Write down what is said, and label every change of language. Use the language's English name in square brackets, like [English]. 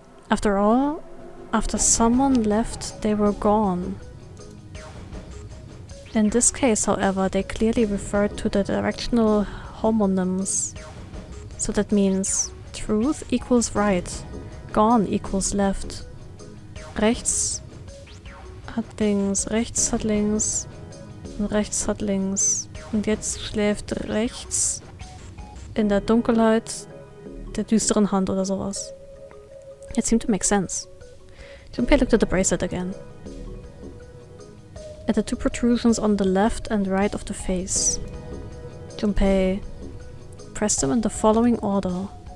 [English] After all, after someone left, they were gone. In this case, however, they clearly referred to the directional homonyms. So that means truth equals right, gone equals left. [German] Rechts hat links, rechts hat links und rechts hat links. Und jetzt schläft rechts in der Dunkelheit der düsteren Hand oder sowas. [English] It seemed to make sense. Junpei looked at the bracelet again. At the two protrusions on the left and right of the face. Junpei pressed them in the following order.